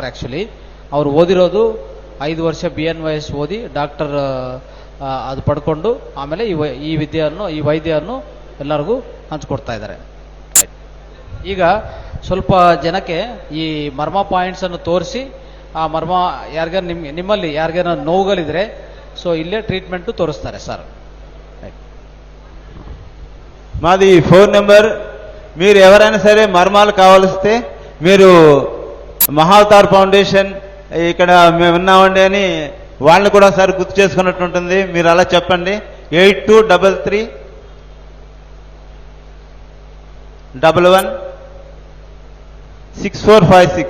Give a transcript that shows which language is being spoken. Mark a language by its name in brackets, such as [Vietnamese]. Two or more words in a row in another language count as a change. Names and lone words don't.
[Kannada] ಆ್ಯಕ್ಚುಲಿ ಅವರು ಓದಿರೋದು 5 ವರ್ಷ BNYS ಓದಿ ಡಾಕ್ಟರ್ ಅದು ಪಡ್ಕೊಂಡು ಆಮೇಲೆ ಈ ವೈದ್ಯವನ್ನು ಎಲ್ಲರಿಗೂ ಹಂಚ್ಕೊಡ್ತಾ ಇದ್ದಾರೆ. ಈಗ ಸ್ವಲ್ಪ ಜನಕ್ಕೆ ಈ ಮರ್ಮ ಪಾಯಿಂಟ್ಸ್ ಅನ್ನು ತೋರಿಸಿ ಆ ಮರ್ಮ ಯಾರಿಗಾರ ನಿಮ್ಮಲ್ಲಿ ಯಾರಿಗಾರ ನೋವುಗಳಿದ್ರೆ ಸೊ ಇಲ್ಲೇ ಟ್ರೀಟ್ಮೆಂಟ್ ತೋರಿಸ್ತಾರೆ ಸರ್. [Telugu] మాది ఫోన్ నెంబర్. మీరు ఎవరైనా సరే మర్మాలు కావాల్స్తే మీరు మహావతార్ ఫౌండేషన్ ఇక్కడ మేము ఉన్నామండి అని వాళ్ళని కూడా సార్ గుర్తు చేసుకున్నట్టు ఉంటుంది. మీరు అలా చెప్పండి. 8233116456.